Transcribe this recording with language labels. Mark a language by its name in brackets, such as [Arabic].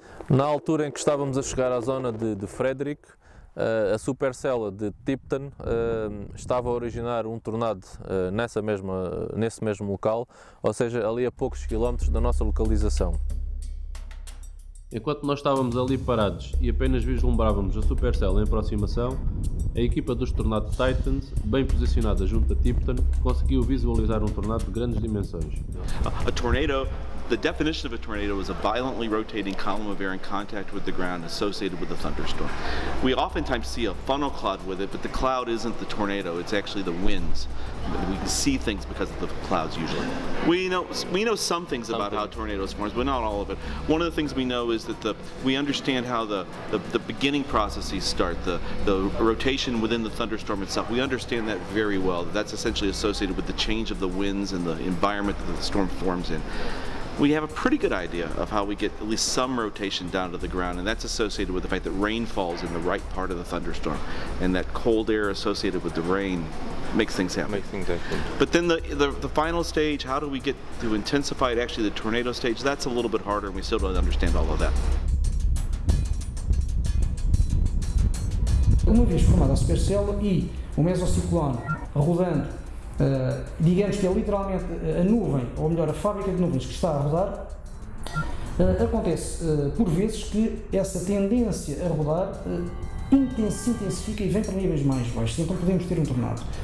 [Portuguese] Na altura em que estávamos a chegar à zona de Frederick, a supercella de Tipton estava a originar um tornado nesse mesmo local, ou seja, ali a poucos quilómetros da nossa localização. Enquanto nós estávamos ali parados e apenas vislumbrávamos a supercell em aproximação, a equipa dos Tornado Titans, bem posicionada junto a Tipton, conseguiu visualizar um tornado de grandes dimensões. [English] A tornado, the definition of a tornado is a violently rotating column of air in contact with the ground associated with a thunderstorm. We oftentimes see a funnel cloud with it, but the cloud isn't the tornado, it's actually the winds. We can see things because of the clouds usually. We know some things about how tornadoes form, but not all of it. One of the things we know is that we understand how the beginning processes start, the rotation within the thunderstorm itself. We understand that very well. That's essentially associated with the change of the winds and the environment that the storm forms in. We have a pretty good idea of how we get at least some rotation down to the ground, and that's associated with the fact that rain falls in the right part of the thunderstorm, and that cold air associated with the rain makes things happen. But then the final stage, how do we get to intensify it, actually the tornado stage, that's a little bit harder, and we still don't understand all of that. [Portuguese] Uma vez formada a supercella e o mesociclone rodando, digamos que é literalmente a nuvem, ou melhor, a fábrica de nuvens que está a rodar, acontece por vezes que essa tendência a rodar se intensifica e vem para níveis mais baixos, então podemos ter um tornado.